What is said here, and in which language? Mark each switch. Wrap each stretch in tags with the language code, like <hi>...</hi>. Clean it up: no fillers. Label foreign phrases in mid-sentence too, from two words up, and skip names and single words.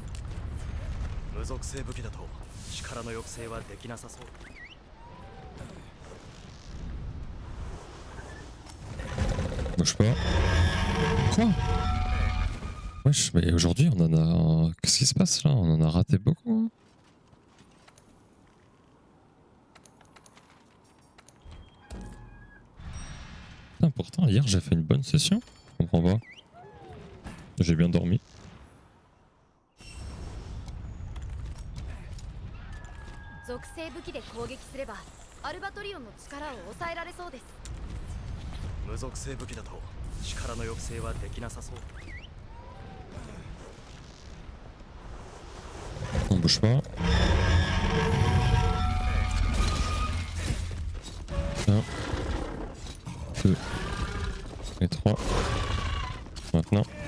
<ja>無属性武器だと力の抑制はできなさそう。</ja> <fr>Bouge pas. Quoi? Wesh, mais aujourd'hui on en a... Qu'est-ce qui se passe là? On en a raté beaucoup. Hein. Putain, pourtant hier j'ai fait une bonne session. Je comprends pas. J'ai bien dormi.</fr> <ja>属性武器で攻撃すればアルバトリオンの力を抑えられそうです。無属性武器だと力の抑制はできなさそう。</ja> <fr>On bouge pas. Un, deux et trois. Maintenant.</fr>